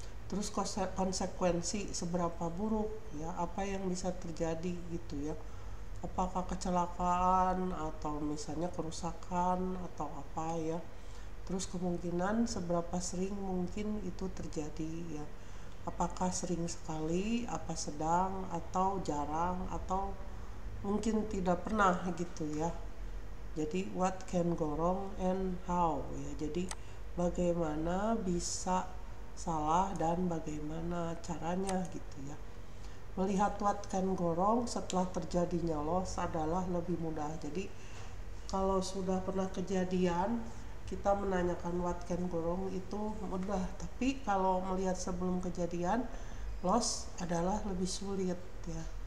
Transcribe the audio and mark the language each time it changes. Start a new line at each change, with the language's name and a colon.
Indonesian: Terus konsekuensi seberapa buruk ya, apa yang bisa terjadi gitu ya, apakah kecelakaan atau misalnya kerusakan atau apa ya. Terus kemungkinan seberapa sering mungkin itu terjadi ya, apakah sering sekali, apa sedang, atau jarang, atau mungkin tidak pernah gitu ya.
English: Jadi what can go wrong and how ya.
Indonesian: Jadi bagaimana bisa salah dan bagaimana caranya gitu ya. Melihat
English: what can go wrong
Indonesian: setelah terjadinya loss adalah lebih mudah. Jadi kalau sudah pernah kejadian, kita menanyakan
English: what can go wrong
Indonesian: itu mudah, tapi kalau melihat sebelum kejadian loss adalah lebih sulit ya.